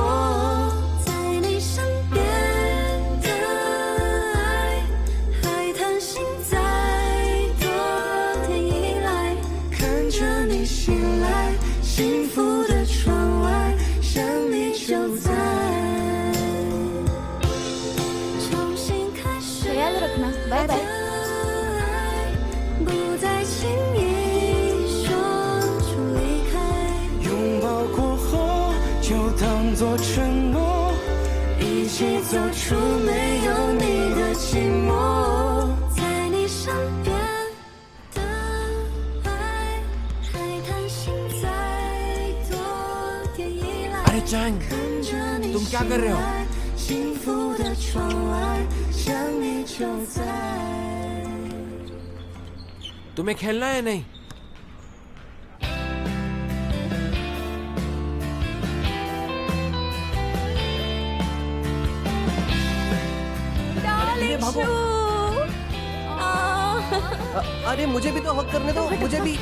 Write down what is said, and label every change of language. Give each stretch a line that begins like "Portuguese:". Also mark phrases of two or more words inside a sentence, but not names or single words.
Chinese: 在你身边的爱，还贪心再多点依赖。看着你醒来，幸福的窗外，想你就在。重新开始
Hindi: ख्याल रखना,
English: bye bye.
Chinese: 不再轻易说出离开。拥抱过后就当作承诺，一起走出没有你的寂寞。在你身边的爱，还贪心再多点依赖。
Hindi: अरे चैंग,
Chinese: 看着你
Hindi: तुम क्या कर रहे हो?
Chinese: 醒来，幸福的窗外，想你就在。
Hindi: तुम्हें खेलना है नहीं? डार्लिंग भागो। शू। अरे मुझे भी तो हक करने दो, मुझे भी।